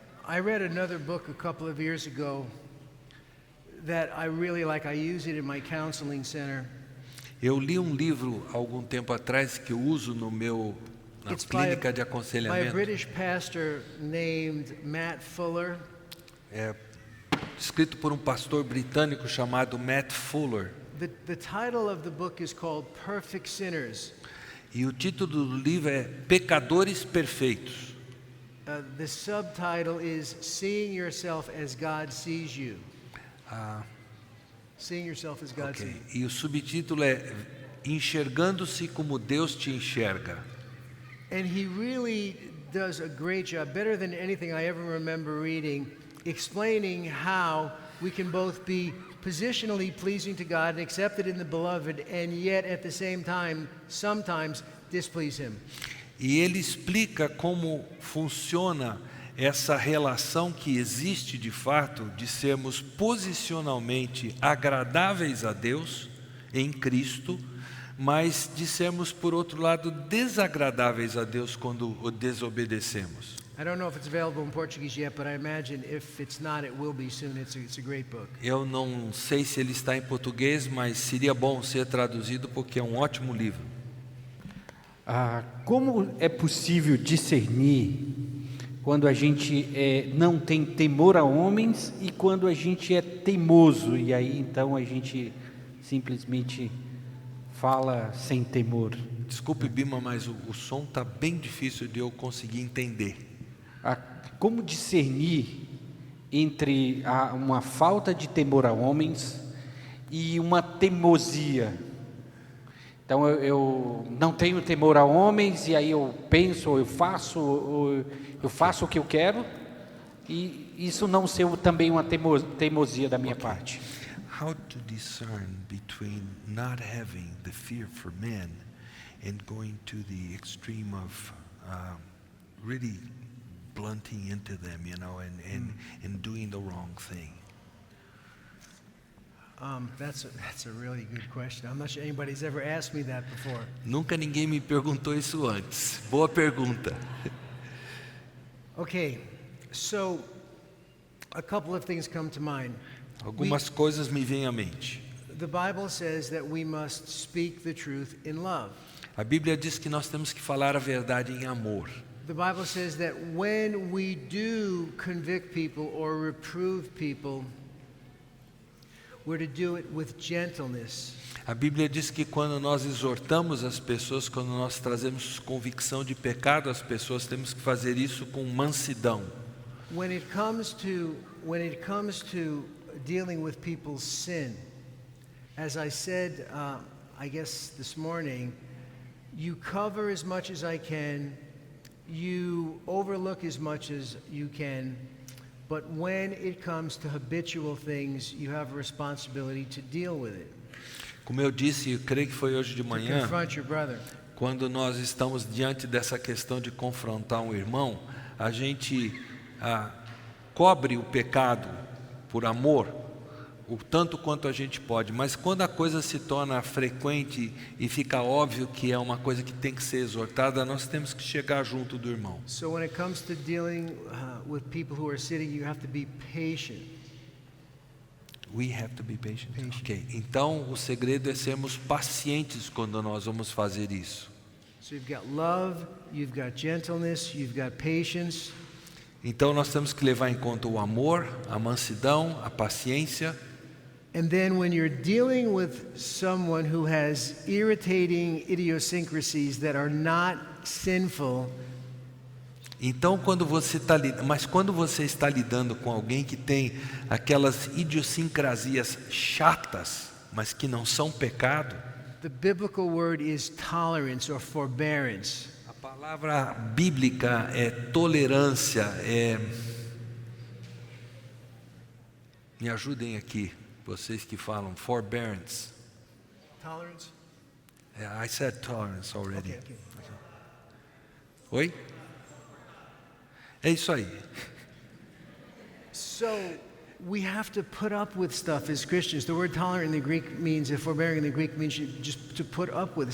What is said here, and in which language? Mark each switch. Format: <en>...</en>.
<en>I read another book a couple of years ago that I really like. I use it in my counseling center.</en> <pt>Eu li um livro há algum tempo atrás que eu uso na clínica de</pt> <en>By a</en> <pt>aconselhamento.</pt> <en>British pastor named Matt Fuller.</en> <pt>É escrito por um pastor britânico chamado Matt Fuller.</pt> <en>The title of the book is called Perfect Sinners.</en> <pt>E o título do livro é Pecadores Perfeitos.</pt> <en>The subtitle is Seeing Yourself as God Sees You. Seeing Yourself as God Sees Ok. You.</en> <pt>E o subtítulo é Enxergando-se como Deus te enxerga.</pt> <en>And he really does a great job, better than anything I ever remember reading, explaining how we can both be positionally pleasing to God and accepted in the beloved, and yet at the same time, sometimes displease him.</en> <pt>E ele explica como funciona essa relação que existe de fato de sermos posicionalmente agradáveis a Deus em Cristo, mas de sermos, por outro lado, desagradáveis a Deus quando o desobedecemos.</pt> <en>I don't know if it's available in Portuguese yet, but I imagine if it's not, it will be soon. It's a great book.</en> <pt>Eu não sei se ele está em português, mas seria bom ser traduzido porque é um ótimo livro. Como é possível discernir quando a gente não tem temor a homens e quando a gente é teimoso e aí então a gente simplesmente fala sem temor? Desculpe, Bima, mas o som está bem difícil de eu conseguir entender. Como discernir entre uma falta de temor a homens e uma teimosia? Então eu não tenho temor a homens e aí eu penso, eu faço o que eu quero e isso não ser também uma teimosia da minha parte.</pt> <en>How to discern between not having the fear for men and going to the extreme of really blunting into them, and doing the wrong thing. That's a really good question. I'm not sure anybody's ever asked me that before.</en> <pt>Nunca ninguém me perguntou isso antes. Boa pergunta.</pt> <en>Okay, so a couple of things come to mind.</en> <pt>Algumas coisas me vêm à mente.</pt> <en>The Bible says that we must speak the truth in love.</en> <pt>A Bíblia diz que nós temos que falar a verdade em amor.</pt> <en>The Bible says that when we do convict people or reprove people, we're to do it with gentleness.</en> <pt>A Bíblia diz que quando nós exortamos as pessoas, quando nós trazemos convicção de pecado às pessoas, temos que fazer isso com mansidão.</pt> <en>When it comes to dealing with people's sin, as I said, I guess this morning, you cover as much as I can, you overlook as much as you can, but when it comes to habitual things, you have a responsibility to deal with it.</en> <pt>Como eu disse, eu creio que foi hoje de</pt> <en>To</en> <pt>manhã,</pt> <en>confront your brother.</en> <pt>quando nós estamos diante dessa questão de confrontar um irmão, a gente cobre o pecado por amor, o tanto quanto a gente pode, mas quando a coisa se torna frequente e fica óbvio que é uma coisa que tem que ser exortada, nós temos que chegar junto do irmão.</pt> <en>So when it comes to dealing with people who are sitting, you have to be patient. We have to be patient. Patient. Ok.</en> <pt>Então o segredo é sermos pacientes quando nós vamos fazer isso.</pt> <en>So you've got love, you've got gentleness, you've got patience.</en> <pt>Então nós temos que levar em conta o amor, a mansidão, a paciência.</pt> <en>And then when you're dealing with someone who has irritating idiosyncrasies that are not sinful,</en> <pt>Então quando você está lidando com alguém que tem aquelas idiosincrasias chatas, mas que não são pecado,</pt> <en>the biblical word is tolerance or forbearance.</en> <pt>a palavra bíblica é tolerância, me ajudem aqui, vocês que falam forbearance.</pt> <en>Tolerance? Yeah, I said tolerance already. Okay.</en> <pt>Oi? É isso aí.</pt> <en>So we have to put up with stuff as Christians. The word tolerant in the Greek means, forbearing in the Greek means just to put up with.</en>